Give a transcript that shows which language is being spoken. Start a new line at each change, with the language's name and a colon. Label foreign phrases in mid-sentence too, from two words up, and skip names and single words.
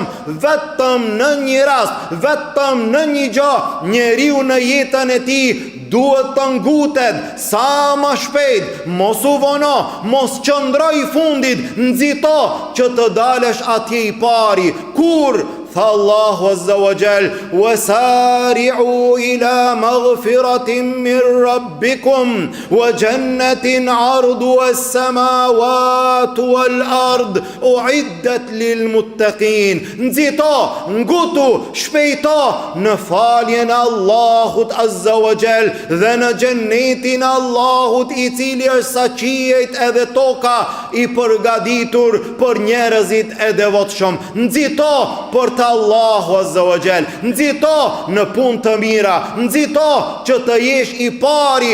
Albanian: Vetëm në një rast, vetëm në një gjë, njeriu në jetën e tij duhet të ngutet sa më shpejt, mos u vono, mos qëndroj i fundit, nxito që të dalësh atje i pari. Kur tha Allahu
Arabic: عز وجل, وسارعوا إلى مغفرة من ربكم وجنة عرضها السماوات والأرض أعدت للمتقين.
Albanian: Nxito, ngutu, shpejto në faljen e Allahut
Arabic: عز وجل
Albanian: dhe në xhennetin e Allahut i cili është sa qiejt edhe toka i përgatitur për njerëzit e devotshëm. Nxito për të Allahu
Arabic: عز وجل,
Albanian: nxito në punë të mira, nxito që të jesh i pari